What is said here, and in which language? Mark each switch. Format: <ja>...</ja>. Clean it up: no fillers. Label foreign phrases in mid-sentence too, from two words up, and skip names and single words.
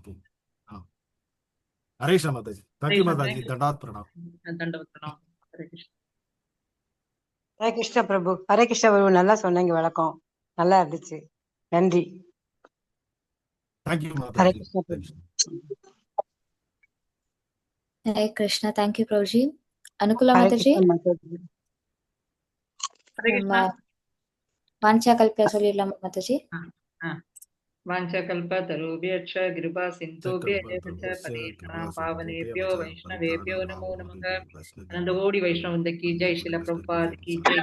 <ta>ஹரே கிருஷ்ணா மாதாஜி.</ta> <en>thank you</en> <ta>மாதாஜி.</ta> <sa>दण्डात् प्रणाम. दण्डवत् प्रणाम. ஹரே கிருஷ்ணா.</sa> <ta>ஹரே கிருஷ்ணா பிரபு. ஹரே கிருஷ்ணா பிரபு, நல்லா சொன்னீங்க, விளக்கம் நல்லா இருந்துச்சு. நன்றி.</ta> <en>thank you</en> <ta>ஹரே மாதாஜி. கிருஷ்ணா பிரபு.</ta> <en>Hare Krishna. Thank you, Prabhuji. Anukula</en> <ta>ஹரே Mataji. கிருஷ்ணா மாதாஜி. ஹரே கிருஷ்ணா.</ta> <sa>वाञ्छा कल्प्या</sa> <ta>சொல்லிடலாம் மாதாஜி.</ta> <sa>वाञ्छाकल्प तरुभ्यश्च कृपा सिन्धुभ्य एवच्च पतितानां पावनेभ्यो वैष्णवेभ्यो नमो नमः.</sa> <hi>अनन्त कोटि वैष्णववृन्द की जय। श्रील प्रभुपाद की जय.</hi>